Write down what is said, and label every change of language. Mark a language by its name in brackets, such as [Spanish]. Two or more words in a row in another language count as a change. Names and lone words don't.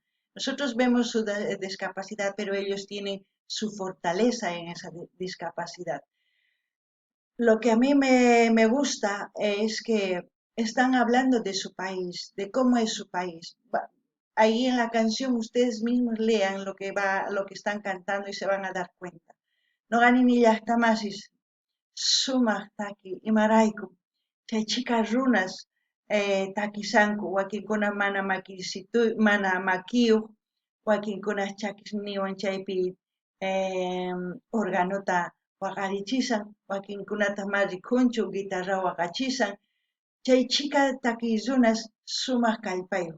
[Spanish] Nosotros vemos su discapacidad, pero ellos tienen su fortaleza en esa discapacidad. Lo que a mí me gusta es que están hablando de su país, de cómo es su país. Ahí en la canción ustedes mismos lean lo que están cantando y se van a dar cuenta. [Quechua] No ganin llaqtamasis, sumaq taki imarayku, chay chika runas takisanku, wakinkuna mana makiyuq, wakinkunas chakisniwan chaypi organota waqarichisan, wakinkunata marikhunchu guitarra waqachisan, chay chika takiy runas sumaq kallpayuq.